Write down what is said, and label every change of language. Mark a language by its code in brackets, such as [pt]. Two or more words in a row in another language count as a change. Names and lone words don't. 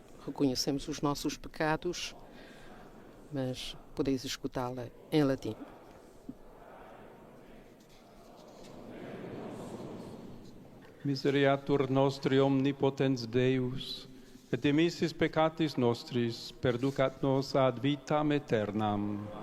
[pt] reconhecemos os nossos pecados, mas podeis escutá-la em latim. [la] Misereatur nostri omnipotens Deus, et dimissis peccatis nostris, perducat nos ad vitam aeternam.